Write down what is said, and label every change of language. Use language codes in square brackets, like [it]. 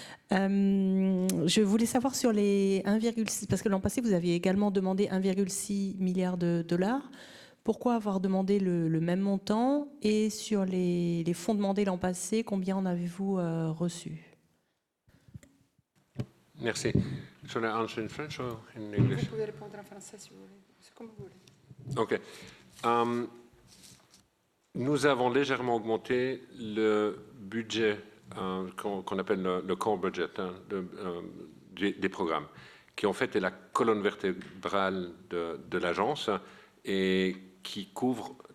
[fr] Je voulais savoir sur les 1,6, parce que l'an passé, vous aviez également demandé 1,6 milliard de dollars. Pourquoi avoir demandé le même montant? Et sur les fonds demandés l'an passé, combien en avez-vous reçu? Merci. [en] Shall I answer in French or in English? [fr] Vous pouvez répondre en français si vous voulez. C'est comme vous voulez. OK. Nous avons légèrement augmenté le budget qu'on appelle le core budget des programmes, qui en fait est la colonne vertébrale de l'agence et qui couvre